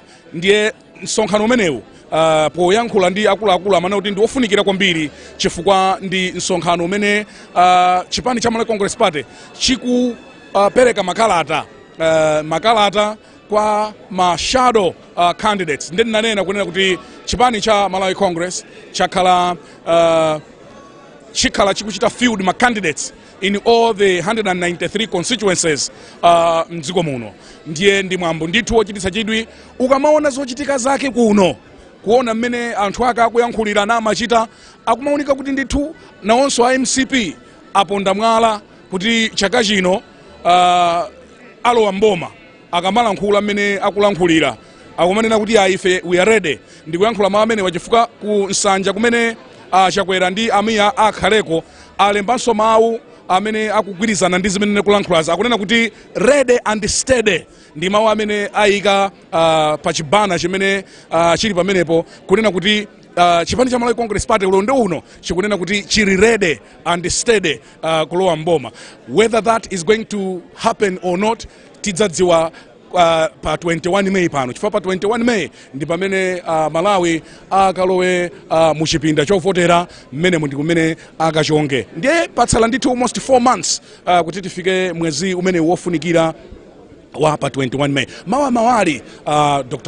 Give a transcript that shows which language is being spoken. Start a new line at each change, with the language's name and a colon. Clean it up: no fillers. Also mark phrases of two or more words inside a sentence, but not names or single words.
Nyanja: Ndiye msonkhano umenewu poyankhula ndi akuluakulu amene kuti ndi ofunikira kwambiri chifukwa ndi msonkhano umene chipani cha Malawi Congress Party chikupereka makalata kwa ma
English: shadow candidates.
Nyanja: Ndi ndinanena kunena kuti chipani cha Malawi Congress chikhala chikuchita field ma candidates
English: in all the 193 constituencies
Nyanja: mdziko muno. Ndiye ndi mwambo ndithu wochititsa chidwi ukamaona zochitika zake kuno kuona mmene anthu ake akuyankhulira na amachita akumaoneka kuti ndithu nawonso a MCP aponda mwala kuti chaka chino alowa mboma akamalankhula mmene akulankhulira akumanena kuti ife
English: we are
Nyanja: ready ndikuyankhula mawu amene wachifukwa ku nsanja kumene Chakwera ndi amiya akhaleko alembanso mawu amene akugwirizana ndi zimene kulankhulaza akunena kuti
English: ready and steady
Nyanja: ndi mawu amene ayika pa chibana chimene chili pamenepo kunena kuti chipani cha Malawi Congress Party ulonde uno chikunena kuti chili
English: ready and steady
Nyanja: kulowa mboma.
English: Whether that is going to happen or not
Nyanja: tidzadziwa pa 21 Mei pano chifukwa pa 21 Mei ndi pamene Malawi akalowe mu chipinda chovotera mmene ndi kumene akachonge ndiye patsala ndithu almost 4 months kuti tifike mwezi umene wofunikira wa pa 21 Mei mawali Dr.